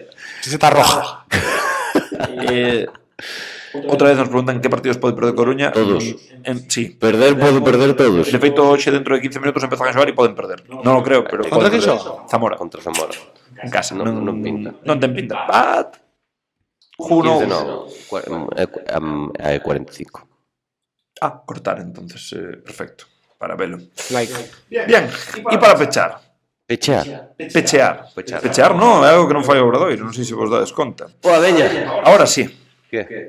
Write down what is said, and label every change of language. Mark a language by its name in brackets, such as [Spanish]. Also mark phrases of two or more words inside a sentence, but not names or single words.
[Spanish] Chincheta roja. [Galician] Outra vez nos preguntan que partidos pode perder Coruña. Todos. Sí. Perder, podo perder todos. De feito, hoxe dentro de 15 minutos empezan a xogar e poden perder. Non o creo, pero Contra poden quen perder. xoga? Zamora. Contra Zamora. En casa. Non pinta. Non ten pinta. [English] But... Who [Galician] 15 [English] knows? [Galician] no. É 45. Ah, cortar entonces. Perfecto. Para velo. Like. Bien. E para pechar. Pechear. Pechear. Pechear non, é algo que non fai o Obradoiro. Non sei se vos dades conta. Boa, veña. [Spanish] Ahora sí. [Galician] Que?